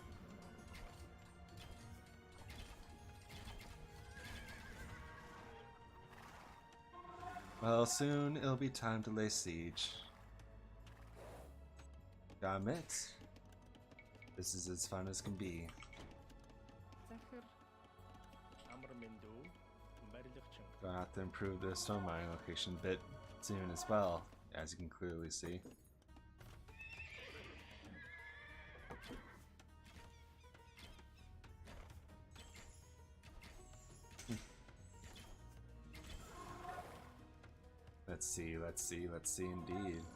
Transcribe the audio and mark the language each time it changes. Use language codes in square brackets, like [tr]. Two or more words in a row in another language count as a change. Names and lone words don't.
[en] Well, soon it'll be time to lay siege. Gotta admit, this is as fun as can be. [mn] Захир. Амар мэндүү барилгачин. [en] Gonna have to improve the stone mining location a bit soon as well, as you can clearly see. Let's see indeed.